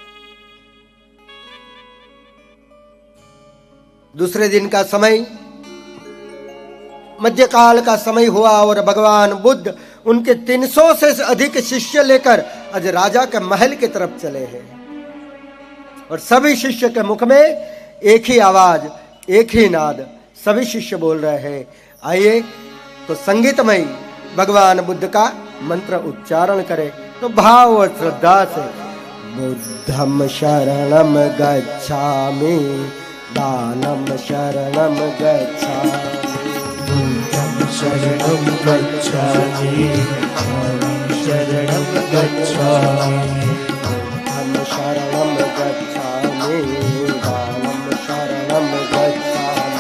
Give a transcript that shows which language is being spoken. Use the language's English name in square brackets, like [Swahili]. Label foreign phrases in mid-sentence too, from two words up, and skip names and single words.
[Hindi] दूसरे दिन का समय मध्यकाल का समय हुआ और भगवान बुद्ध उनके 300 से अधिक शिष्य लेकर आज राजा के महल की तरफ चले हैं। और सभी शिष्य के मुख में एक ही आवाज, एक ही नाद, सभी शिष्य बोल रहे हैं। आइए तो संगीतमय भगवान बुद्ध का मंत्र उच्चारण करें। तो भाव और श्रद्धा से [Pali] बुद्धम शरणम गच्छामि, दानम शरणम गच्छामि, बुद्धं शरणं गच्छामि, दानं शरणं गच्छामि, बुद्धम शरणम गच्छामि, दानम शरणं गच्छामि,